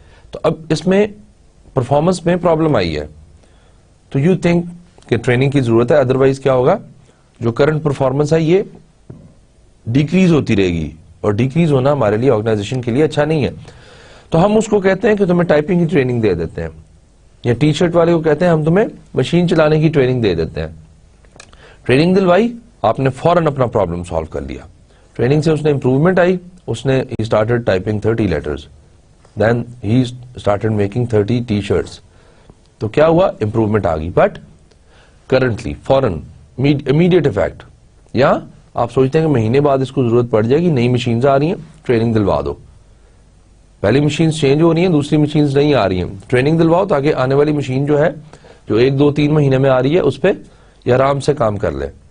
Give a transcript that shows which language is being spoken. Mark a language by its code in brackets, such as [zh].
[ur] تو اب اس میں پرفارمنس میں پرابلم آئی ہے. تو [en] you think [ur] کہ ٹریننگ کی ضرورت ہے, ادروائز کیا ہوگا, جو کرنٹ پرفارمنس ہے یہ ڈیکریز ہوتی رہے گی, اور ڈیکریز ہونا ہمارے لیے آرگنائزیشن کے لیے اچھا نہیں ہے. تو ہم اس کو کہتے ہیں کہ تمہیں ٹائپنگ کی ٹریننگ دے دیتے ہیں, یا ٹی شرٹ والے کو کہتے ہیں ہم تمہیں مشین چلانے کی ٹریننگ دے دیتے ہیں. ٹریننگ دلوائی, آپ نے فوراً اپنا پرابلم سالو کر لیا. ٹریننگ سے اس نے [en] Improvement آئی, اس نے he started typing 30 letters, then he started making 30 t-shirts. [ur] تو کیا ہوا؟ امپروومنٹ آ گئی. بٹ کرنٹلی فوراً امیڈیٹ افیکٹ, یا آپ سوچتے ہیں کہ مہینے بعد اس کو ضرورت پڑ جائے گی, نئی مشینز آ رہی ہیں, ٹریننگ دلوا دو. پہلی مشینز چینج ہو رہی ہیں, دوسری مشینز نہیں آ رہی ہیں. ٹریننگ دلواؤ تاکہ آنے والی مشین جو ہے جو 1 2 3 مہینے میں آ رہی ہے اس پہ یہ آرام سے کام کر لے.